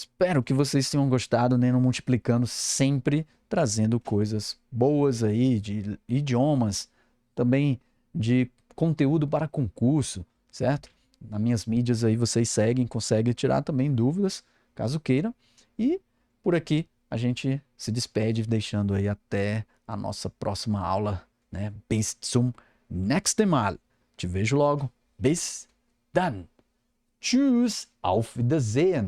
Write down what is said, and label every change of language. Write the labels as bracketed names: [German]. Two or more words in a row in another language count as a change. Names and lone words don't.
[Portuguese] Espero que vocês tenham gostado, né? No Multiplicando, sempre trazendo coisas boas aí, de idiomas, também de conteúdo para concurso, certo? Nas minhas mídias aí vocês seguem, conseguem tirar também dúvidas, caso queiram. E por aqui a gente se despede, deixando aí até a nossa próxima aula, né? [German] Bis zum nächsten Mal. [Portuguese] Te vejo logo. [German] Bis dann. Tschüss, auf Wiedersehen.